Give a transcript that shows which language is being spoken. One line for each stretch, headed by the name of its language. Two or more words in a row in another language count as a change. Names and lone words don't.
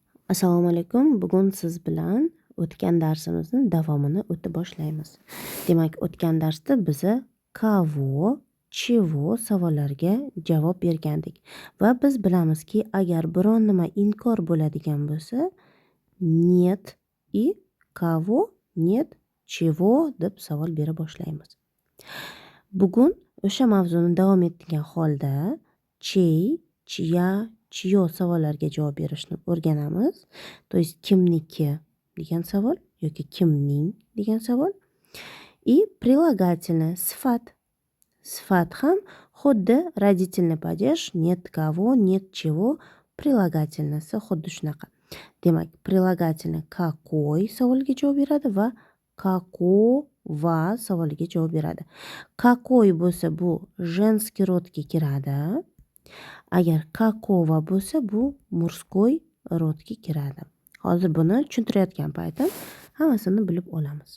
Uzbek: Assalomu alaykum. Bugun siz bilan o'tgan darsimizni davomini o'tib boshlaymiz. Demak, o'tgan darsda biza
Russian: кого, чего
Uzbek: savollariga javob bergandik va biz bilamizki, agar biron nima inkor bo'ladigan bo'lsa,
Russian: нет и кого, нет чего deb savol bera boshlaymiz.
Uzbek: Bugun o'sha mavzuni davom ettirgan holda
Russian: чей, чья, чьё
Uzbek: savollariga javob berishni o'rganamiz.
Russian: То есть
Uzbek: kimniki degan savol yoki kimning degan savol.
Russian: И прилагательное
Uzbek: sifat. Sifat ham xuddi
Russian: родительный падеж нет кого, нет чего прилагательныйsi
Uzbek: xuddi shunaqa. Demak,
Russian: прилагательный какой
Uzbek: savoliga javob beradi va какого savoliga javob beradi. Какой bo'lsa bu женский rodga kiradi. Agar какого bo'lsa bu мужской rodga kiradi. Hozir buni tushuntirayotgan paytim hammasini bilib olamiz.